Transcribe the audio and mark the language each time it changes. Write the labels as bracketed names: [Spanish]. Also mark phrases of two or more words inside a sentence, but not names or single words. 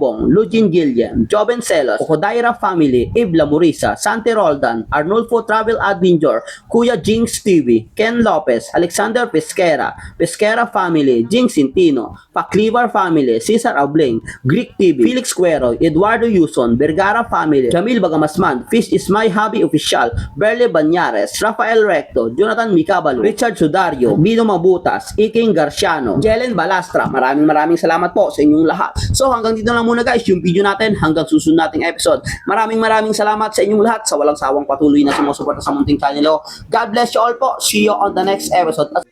[Filipino] Bong, Lugin Gilliam, Joven Celos, Okodaira family, Ibla Murisa, Sante Roldan, Arnulfo Travel Adventure, Kuya Jinx TV, Ken Lopez, Alexander Pesquera, Pesquera family, Jinx Sintino, Paclivar family, Cesar Abling, Greek TV, Felix Cuero, Eduardo Yuson, Vergara family, Jamil Bagamasman, Fish is my hobby official, Berle Banyares, Rafael Recto, Jonathan Micabalo, Richard Sudario, Bino Mabutas, Iking Garciano, Jelen Balastra. Maraming salamat po sa inyong lahat. So hanggang dito lang muna guys yung video natin, hanggang susunod nating episode. Maraming salamat sa inyong lahat sa walang sawang patuloy na sumusuporta sa munting channel. [English] God bless you all po. See you on the next episode.